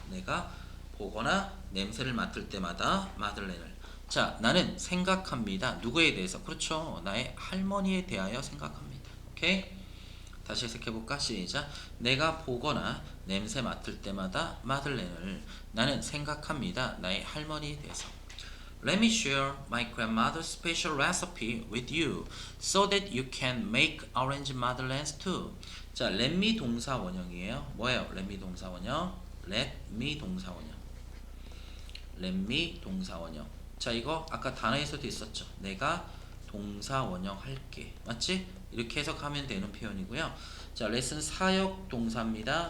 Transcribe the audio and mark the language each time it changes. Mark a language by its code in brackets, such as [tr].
[ko] 내가 보거나 냄새를 맡을 때마다 마들렌을. 자, 나는 생각합니다. 누구에 대해서? 그렇죠. 나의 할머니에 대하여 생각합니다. 오케이? 다시 해석해볼까? 시작. 내가 보거나 냄새 맡을 때마다 마들렌을. 나는 생각합니다. 나의 할머니에 대해서. [en] Let me share my grandmother's special recipe with you so that you can make orange madeleines too. [ko] 자, let me 동사 원형이에요. 뭐예요? let me 동사 원형. let me 동사 원형. let me 동사 원형. 자, 이거 아까 단어에서도 있었죠. 내가 동사 원형 할게. 맞지? 이렇게 해석하면 되는 표현이고요. 자, 레슨 사역 동사입니다.